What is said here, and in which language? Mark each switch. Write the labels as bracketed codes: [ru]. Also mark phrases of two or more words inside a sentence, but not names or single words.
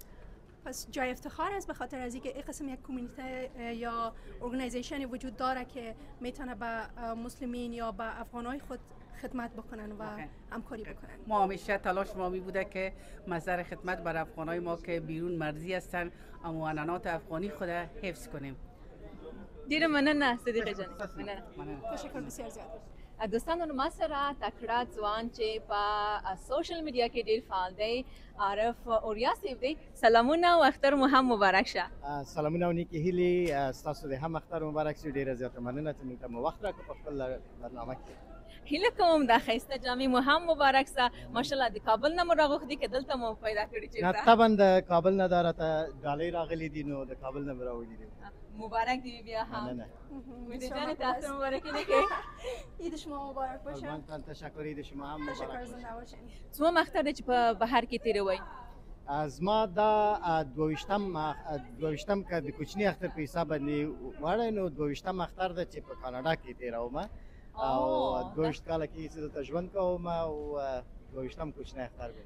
[fa] پس جای افتخار است به خاطر از اینکه این قسم یک کمیونیته یا ارگانایزیشنی وجود داره که میتونه به مسلمین یا به افغانای خود خدمت بکنن و همکاری بکنن. ما همیشه تلاش ما می بوده که مصدر خدمت بر افغانای ما که بیرون مرزی هستن اموانات افغانی خود حفظ کنیم. [ps] ډیره مننه صدیقه جان. مننه. [fa] تشکر بسیار زیاد. [ps] دوستانو ما سره تکړه ځوان چې په سوشل میډیا کې ډیر فعال دی، عارف اوریا صاحب دی. سلامونه او اختر مو هم مبارک شه. سلامونه او نیکې هیلې ستاسو د هم اختر مبارک شي. ډیره زیاته مننه چې موږ ته مو وخت راکړ په خپل برنامه کې. هیله کوم د ښایسته جامې مو هم مبارک شه. ماشاءالله د کابل نه مو راغوښتي که دلته مو پیدا کړي چې نه طبعا د کابل نه دا راته ډالۍ راغلي دي نو د کابل نه مې راوړي دي. مبارک دی بیا هم. مننه. مهدی جان تاسو مبارک نکه. [fa] عید شما مبارک باشه. قربان تشکر. عید شما هم مبارک تشکر. باشه. زنده باشین. [ps] څوم اختر دی چې په بهر کې تیروئ؟ از ما دا دویشتم که د کوچني اختر په حساب باندې وړی نو دویشتم اختر ده چې په کاناډا کې تیروم او 22 کاله کې چې دلته ژوند کوم او دویشتم کوچنی اختر بوده.